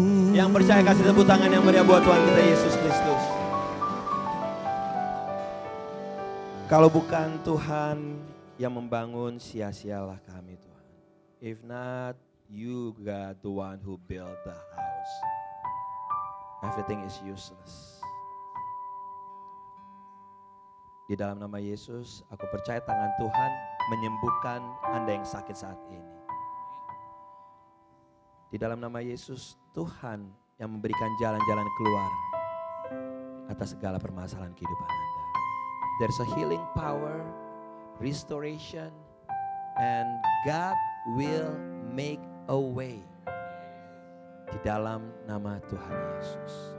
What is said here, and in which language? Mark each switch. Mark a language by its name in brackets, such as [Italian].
[Indonesian] Yang percaya kasih tepuk tangan yang meriah buat Tuhan kita Yesus Kristus. Kalau bukan Tuhan yang membangun, sia-sialah kami Tuhan. [English] If not, you God the one who built the house. Everything is useless. [Indonesian] Di dalam nama Yesus, aku percaya tangan Tuhan menyembuhkan Anda yang sakit saat ini. Di dalam nama Yesus, Tuhan yang memberikan jalan-jalan keluar atas segala permasalahan kehidupan Anda. [English] There's a healing power, restoration, and God will make a way. [Indonesian] Di dalam nama Tuhan Yesus.